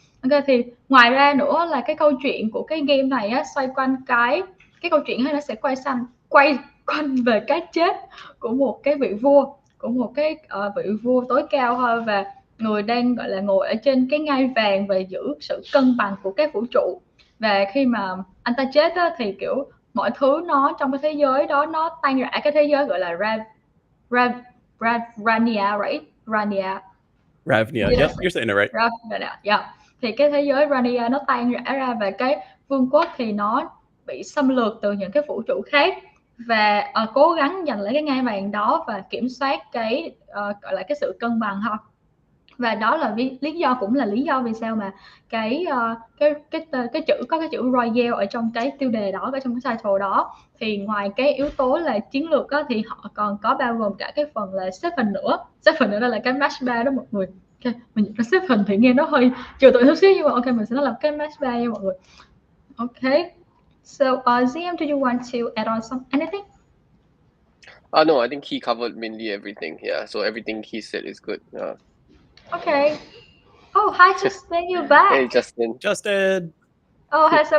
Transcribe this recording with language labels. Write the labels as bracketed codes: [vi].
[vi] Ok, thì ngoài ra nữa là cái câu chuyện của cái game này á, xoay quanh cái câu chuyện nó sẽ quay quanh về cái chết của một cái vị vua, của một cái vị vua tối cao hơn, và người đang gọi là ngồi ở trên cái ngai vàng và giữ sự cân bằng của cái vũ trụ. Và khi mà anh ta chết á, thì kiểu mọi thứ nó trong cái thế giới đó nó tan rã, cái thế giới gọi là Rania, right? [en] Ravnia, yep, you're saying it right. Ravnia, yeah. [vi] Thì cái thế giới Rania nó tan rã ra, và cái vương quốc thì nó bị xâm lược từ những cái vũ trụ khác, và cố gắng giành lấy cái ngai vàng đó và kiểm soát cái gọi là cái sự cân bằng ha. Và đó là lý do, cũng là lý do vì sao mà cái chữ có cái chữ Royale ở trong cái tiêu đề đó, ở trong cái title đó. Thì ngoài cái yếu tố là chiến lược á, thì họ còn có bao gồm cả cái phần là Seven nữa. Seven nữa là cái match 3 đó mọi người. Ok, mình nói Seven thì nghe nó hơi trừu tượng chút xíu, nhưng mà ok, mình sẽ nói là cái match 3 nha mọi người. [en] Ok, so ZM, do you want to add on anything? No, I think he covered mainly everything. Yeah, so everything he said is good. Okay. Oh, hi Justin, you're back. Hey, Justin. Justin. Oh, hi, some